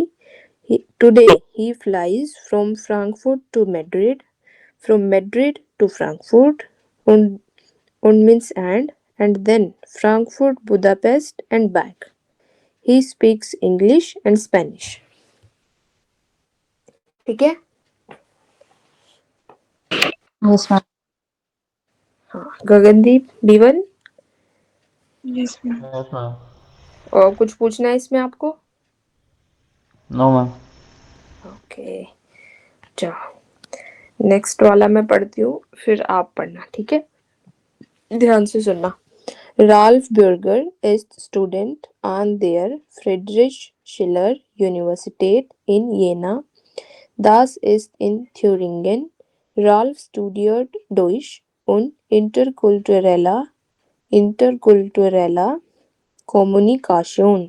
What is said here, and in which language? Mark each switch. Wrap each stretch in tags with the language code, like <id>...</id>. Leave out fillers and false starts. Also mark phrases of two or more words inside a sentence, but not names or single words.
<en>Today, he flies from Frankfurt to Madrid, from Madrid to Frankfurt, und means and then Frankfurt, Budapest, and back. He speaks English and Spanish.</en> <hi>ठीक है?</hi> <en>yes ma'am.</en> <hi>हाँ, गगनदीप B1,</hi> <en>yes ma'am. yes ma'am.</en> <hi>और कुछ पूछना है इसमें आपको?</hi> <en>no ma'am.</en> <hi>ओके, चलो नेक्स्ट वाला मैं पढ़ती हूँ, फिर आप पढ़ना, ठीक है? ध्यान से सुनना।</hi> <de>Ralph Burger ist Student an der Friedrich-Schiller Universität in Jena. Das ist in Thüringen. Ralph studiert Deutsch und interkulturelle Kommunikation.</de>